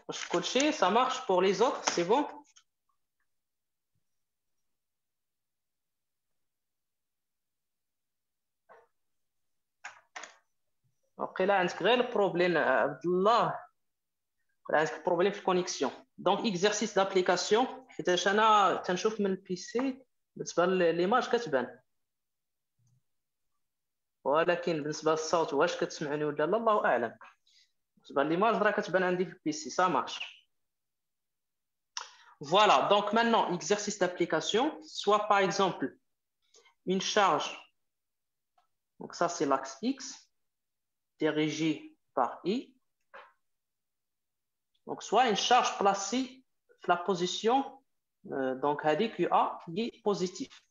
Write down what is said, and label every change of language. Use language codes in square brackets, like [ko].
[fr] Coacher, ça marche pour les autres, c'est bon? Après là, un problème, Abdullah, un problème de connexion. Donc, exercice d'application. [ar] حيتاش انا تنشوف من البيسي بالنسبه ليماج كتبان، ولكن بالنسبه للصوت واش كتسمعني ولا لا الله اعلم. بالنسبه ليماج راه كتبان عندي في البيسي [fr] ça marche. Voilà, donc maintenant, exercice d'application, soit par exemple une charge, donc ça c'est l'axe X, dirigée par I, donc soit une charge placée dans la position, donc QA qui est positif.